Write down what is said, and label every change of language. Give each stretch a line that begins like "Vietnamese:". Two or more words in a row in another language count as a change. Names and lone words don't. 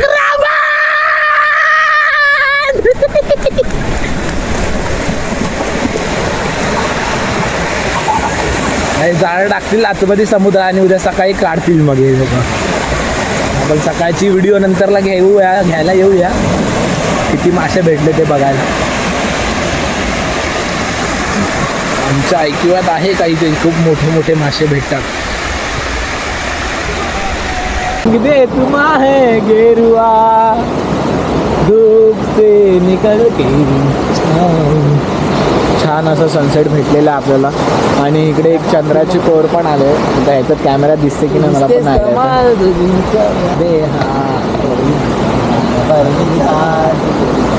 Marathi: जाळं टाकतील आतमध्ये समुद्र आणि उद्या सकाळी काढतील. मग हे लोक आपण सकाळची व्हिडिओ नंतरला घ्यायला येऊया किती मासे भेटले ते बघायला. आमच्या ऐकिवात आहे काही ते खूप मोठे मोठे मासे भेटतात.
Hindi: दे तुम है गेरुआ धूप से निकल के.
Marathi: छान असं सनसेट भेटलेलं आहे आपल्याला. आणि इकडे एक चंद्राची कोर पण आले. आता ह्याच्यात कॅमेरा दिसते की नाही मला पण नाही.